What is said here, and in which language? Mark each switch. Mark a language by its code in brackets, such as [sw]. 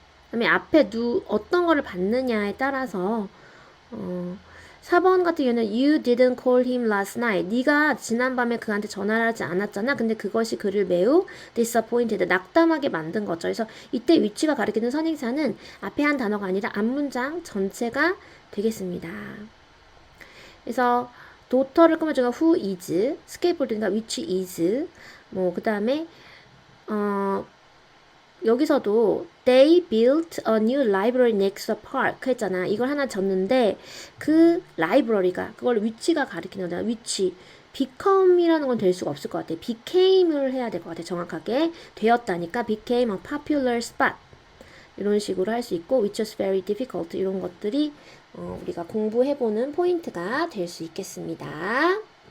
[ko] 그다음에 앞에 어떤 거를 받느냐에 따라서 4번 같은 경우는 [en] You didn't call him last night. [ko] 네가 지난밤에 그한테 전화를 하지 않았잖아. 근데 그것이 그를 매우 disappointed, 낙담하게 만든 거죠. 그래서 이때 위치가 가리키는 선행사는 앞에 한 단어가 아니라 앞문장 전체가 되겠습니다. 그래서 [en] daughter를 [ko] 꾸며주는 [en] who is, skateboard니까 which is, [ko] 그 다음에 여기서도 [en] they built a new library next to the park [ko] 했잖아. 이걸 하나 줬는데 그 라이브러리가 그걸 위치가 가리키는 거잖아. 위치. become이라는 건 될 수가 없을 것 같아. became을 해야 될 것 같아. 정확하게 되었다니까 [en] became a popular spot. [ko] 이런 식으로 할 수 있고 [en] which was very difficult [ko] 이런 것들이 우리가 공부해보는 포인트가 될 수 있겠습니다.